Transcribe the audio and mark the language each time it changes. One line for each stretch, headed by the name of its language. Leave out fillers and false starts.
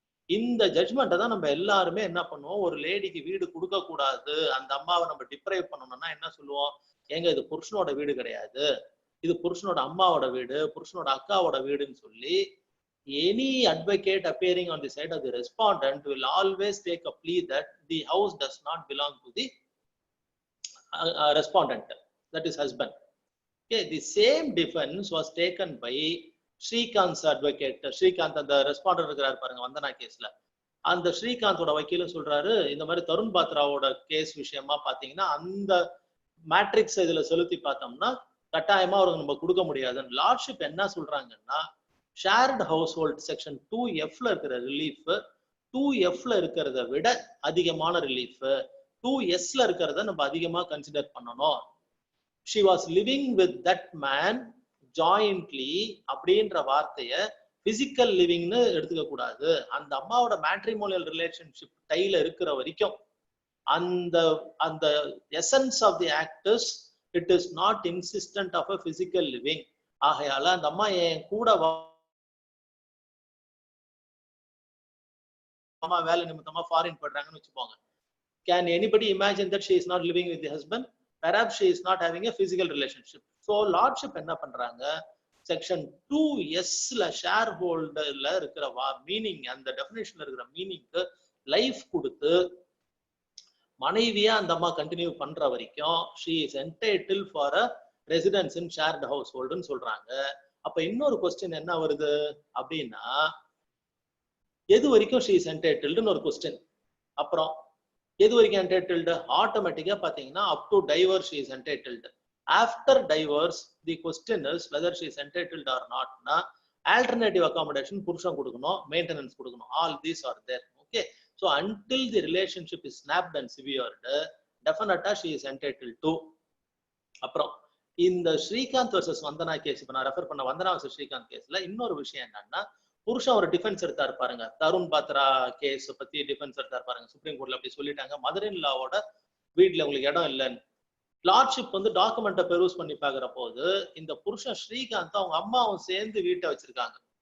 Tamil: இந்த ஜட்ஜ்மெண்ட்டை தான் நம்ம எல்லாருமே என்ன பண்ணுவோம், ஒரு லேடிக்கு வீடு கொடுக்க கூடாது, அந்த அம்மாவை நம்ம டிப்ரைவ் பண்ணணும்னா என்ன சொல்லுவோம், ஏங்க இது புருஷனோட வீடு கிடையாது, இது புருஷனோட அம்மாவோட வீடு, புருஷனோட அக்காவோட வீடுன்னு சொல்லி
English: any advocate appearing on the side of the respondent will always take a plea that the house does not belong to the respondent, that is husband. Okay, the same defense was taken by Srikanth advocate.
Tamil: Srikanth அந்த responder இருக்கிறாரு பாருங்க வந்தனா கேஸ்ல, அந்த ஸ்ரீகாந்தோட வக்கீலும் சொல்றாரு இந்த மாதிரி Tarun பாத்ராவோட case விஷயமா பாத்தீங்கன்னா அந்த மேட்ரிக்ஸ் இதுல செலுத்தி பார்த்தோம்னா கட்டாயமா அவருக்கு நம்ம கொடுக்க முடியாதுன்னு. லார்ட்ஷிப் என்ன சொல்றாங்கன்னா, ஷேர்டு ஹவுஸ் ஹோல்ட் செக்ஷன் 2Fல இருக்கிற ரிலீஃப் 2Fல இருக்கிறத விட அதிகமான ரிலீஃப் 2Sல இருக்கிறத நம்ம அதிகமா கன்சிடர் பண்ணணும்.
English: she was living with that man jointly
Tamil: அப்படின்ற வார்த்தைய பிசிக்கல் லிவிங்னு எடுத்துக்க கூடாது. அந்த அம்மாவோட மேட்ரிமோனியல் ரிலேஷன்ஷிப் டைல இருக்கிற வரைக்கும் அந்த அந்த
English: Essence of the act is it is not insistent of a physical living.
Tamil: ஆகையால அந்த அம்மா என் கூட அம்மா வேலை நிமித்தமா ஃபாரின் போடுறாங்கன்னு வச்சுப்போங்க.
English: Can anybody imagine that she is not living with the husband? Perhaps she is not having a physical relationship.
Tamil: So lordship என்ன பண்றாங்க, செக்ஷன் 2Sல ஷேர் ஹோல்டர்ல இருக்கிற மீனிங், அந்த டெஃபினேஷன்ல இருக்கிற மீனிங்க்கு லைஃப் கொடுத்து மனைவியா அந்த அம்மா கண்டினியூ பண்ற வரைக்கும்
English: she is entitled for a residence in shared household
Tamil: ன்னு சொல்றாங்க. அப்ப இன்னொரு கொஸ்டின் என்ன வருது அப்படின்னா, எது வரைக்கும்
English: she is entitled
Tamil: ன்னு ஒரு கொஸ்டின். அப்புறம் எது வரைக்கும்
English: entitled?
Tamil: ஆட்டோமேட்டிக்கா பாத்தீங்கன்னா
English: up to divorce she is entitled. After divorce the question is whether she is entitled or not na alternative accommodation
Tamil: புருஷன் கொடுக்கணும்,
English: maintenance
Tamil: கொடுக்கணும்.
English: All these are there. Okay, so until the relationship is snapped and severed, definitely she is entitled to.
Tamil: அப்புறம் இந்த Srikanth versus வந்தனா case, இப்ப நான் refer பண்ண வந்தனா versus Srikanth கேஸ்ல இன்னொரு விஷயம் என்னன்னா, புருஷன் ஒரு டிஃபென்ஸ் எடுத்தாரு பாருங்க, தருண் பாத்ரா கேஸ் பத்தி டிஃபென்ஸ் எடுத்தாரு பாருங்க. சுப்ரீம் கோர்ட்ல அப்படி சொல்லிட்டாங்க, மதர் இன் லாவோட வீட்டுல உங்களுக்கு இடம் இல்லைன்னு. லார்ட்ஷிப் வந்து டாக்குமெண்ட்டை பெருஸ் பண்ணி பாக்குற போது இந்த புருஷன் ஸ்ரீகாந்த் அவங்க அம்மாவும் சேர்ந்து வீட்டை வச்சிருக்காங்க.